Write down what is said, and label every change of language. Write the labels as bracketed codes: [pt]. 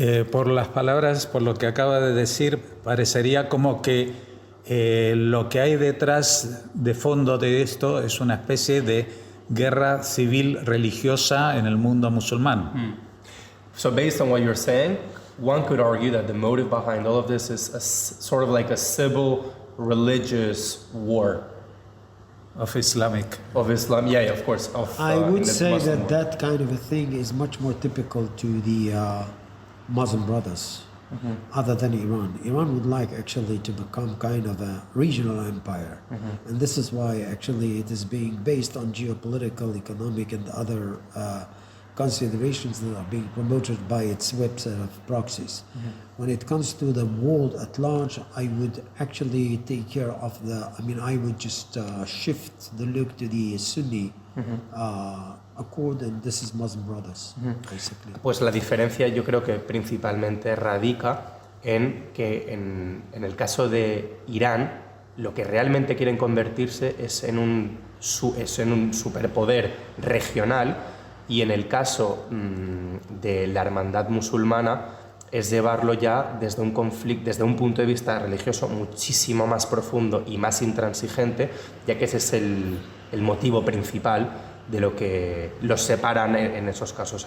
[es] Por las palabras, por lo que acaba de decir, parecería como que lo que hay detrás de fondo de esto es una especie de guerra civil religiosa en el mundo musulmán. [en] So based on what you're saying, one could argue that the motive behind all of this is sort of like a civil religious war. Of Islam, yeah, of course. I would say that kind of a thing is much more typical to the Muslim brothers, other than Iran. Iran would like actually to become kind of a regional empire, and this is why actually it is being based on geopolitical, economic, and other considerations that are being promoted by its website of proxies. When it comes to the world at large, I would actually take care of I would just shift the look to the Sunni accord, and this is Muslim Brothers, basically. [es] Pues la diferencia yo creo que principalmente radica en que en el caso de Irán, lo que realmente quieren convertirse es en un superpoder regional, Y en el caso de la hermandad musulmana es llevarlo ya desde un conflicto, desde un punto de vista religioso muchísimo más profundo y más intransigente, ya que ese es el motivo principal de lo que los separan en esos casos.